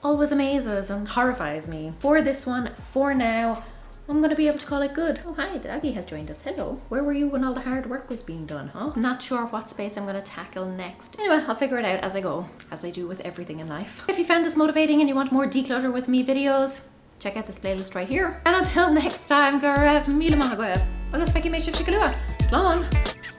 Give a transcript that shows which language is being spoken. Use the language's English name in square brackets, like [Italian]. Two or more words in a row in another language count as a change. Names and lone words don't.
[English] Always amazes and horrifies me. For this one, for now, I'm gonna be able to call it good. Oh hi, the doggy has joined us. Hello. Where were you when all the hard work was being done, huh? I'm not sure what space I'm gonna tackle next. Anyway, I'll figure it out as I go, as I do with everything in life. If you found this motivating and you want more declutter with me videos, check out this playlist right here. And until next time, [Irish] go raibh míle maith agaibh. Agus feici mé sibh go luach. Slán.